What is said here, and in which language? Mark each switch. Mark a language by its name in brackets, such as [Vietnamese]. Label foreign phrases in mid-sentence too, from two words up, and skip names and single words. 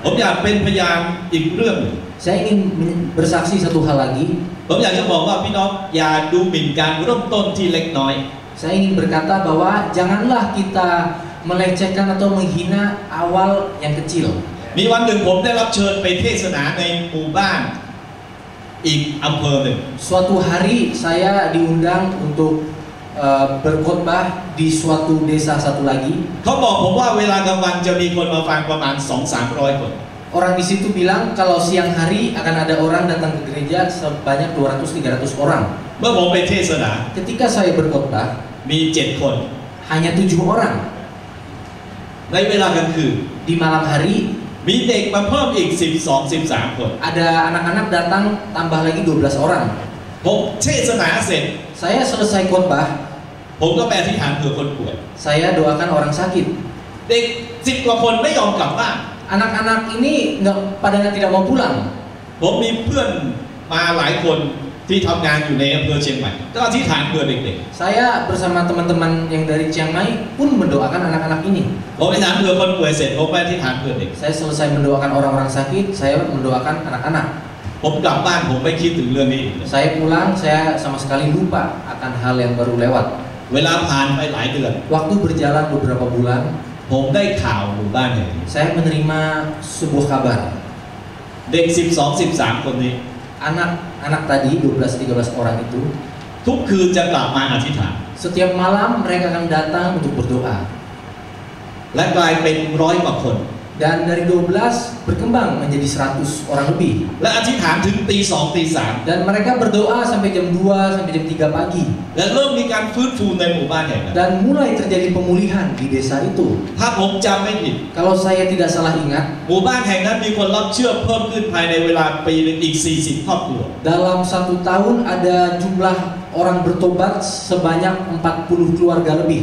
[Thai] ผมอยากเป็นพยานอีกเรื่องหนึ่ง [Indonesian] Saya ingin bersaksi satu hal lagi. [Thai] ผมอยากจะบอกว่าพี่น้องอย่าดูหมิ่นการเริ่มต้นที่เล็กน้อย [Indonesian] Saya ingin berkata bahwa janganlah kita melecehkan atau menghina awal yang kecil. [Thai] มีวันหนึ่งผมได้รับเชิญไปเทศนาในหมู่บ้านอีกอำเภอหนึ่ง [Indonesian] Suatu hari saya diundang untuk berkhotbah di suatu desa satu lagi. [Thai] เขาบอกผมว่าเวลากลางวันจะมีคนมาฟังประมาณ 200-300 คน [Indonesian] Orang di situ bilang kalau siang hari akan ada orang datang ke gereja sebanyak 200-300 orang. [Thai] เมื่อผมไปเทศนา [Indonesian] Ketika saya berkhotbah [Thai] มี 7 คน [Indonesian] hanya 7 orang. [Thai] ในเวลากลางคืน [Indonesian] Di malam hari [Thai] มีเด็กมาเพิ่มอีก 12-13 คน [Indonesian] ada anak-anak datang tambah lagi 12 orang. [Thai] ผมเทศนาเสร็จ [Indonesian] Saya selesai khotbah, [Thai] ผมก็ไปอธิษฐานเผื่อคนป่วย [Indonesian] saya doakan orang sakit. [Thai] เด็ก10 กว่าคนไม่ยอมกลับบ้าน [Indonesian] Anak-anak ini pada tidak mau pulang. [Thai] ผมมีเพื่อนมาหลายคนที่ทำงานอยู่ในอำเภอเชียงใหม่ก็อธิษฐานเผื่อเด็ก [Indonesian] Saya bersama teman-teman yang dari Chiang Mai pun mendoakan anak-anak ini. [Thai] ๆผมอธิษฐานเผื่อคนป่วยเสร็จผมไปอธิษฐานเผื่อเด็ก [Indonesian] Saya selesai mendoakan orang-orang sakit, saya mendoakan anak-anak. [Thai] ผมกลับบ้านผมไม่คิดถึงเรื่องนี้อีกเลย [Indonesian] Saya pulang, saya sama sekali lupa akan hal yang baru lewat. [Thai] เวลาผ่านไปหลายเดือน [Indonesian] Waktu berjalan beberapa bulan, [Thai] ผมได้ข่าวหมู่บ้านแห่งนี้ [Indonesian] saya menerima sebuah kabar. [Thai] เด็ก 12-13 คนนี้ [Indonesian] Anak-anak tadi 12-13 orang itu [Thai] ทุกคืนจะกลับมาอธิษฐาน [Indonesian] setiap malam mereka akan datang untuk berdoa. [Thai] และกลายเป็น100 กว่าคน [Indonesian] Dan dari 12 berkembang menjadi 100 orang lebih. [Thai] และอธิษฐานถึงตี 2 ตี 3 [Indonesian] Dan mereka berdoa sampai jam 2 sampai jam 3 pagi. [Thai] และเริ่มมีการฟื้นฟูในหมู่บ้านแห่งนั้น [Indonesian] Dan mulai terjadi pemulihan di desa itu. [Thai] ถ้าผมจำไม่ผิด [Indonesian] Kalau saya tidak salah ingat, [Thai] หมู่บ้านแห่งนั้นมีคนรับเชื่อเพิ่มขึ้นภายในเวลาปีหนึงอีก 40 ครอบครัว [Indonesian] dalam 1 tahun ada jumlah orang bertobat sebanyak 40 keluarga lebih.